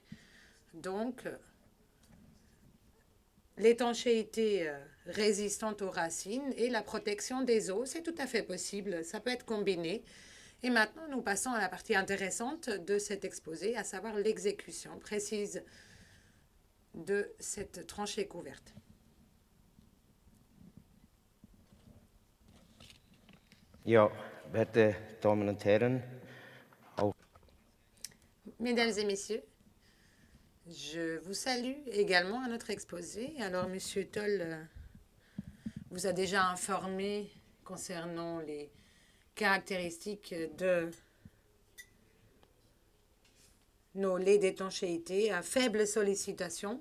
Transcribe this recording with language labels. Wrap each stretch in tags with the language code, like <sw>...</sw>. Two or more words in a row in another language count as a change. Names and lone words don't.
<fr>Donc, l'étanchéité résistante aux racines et la protection des eaux, c'est tout à fait possible. Ça peut être combiné. Et maintenant, nous passons à la partie intéressante de cet exposé, à savoir l'exécution précise de cette tranchée couverte.</fr> <de>Ja, werte Damen und Herren, auch</de> <fr>Mesdames et messieurs, je vous salue également à notre exposé. Alors, Monsieur Toll vous a déjà informé concernant les caractéristiques de nos laits d'étanchéité à faible sollicitation.</fr>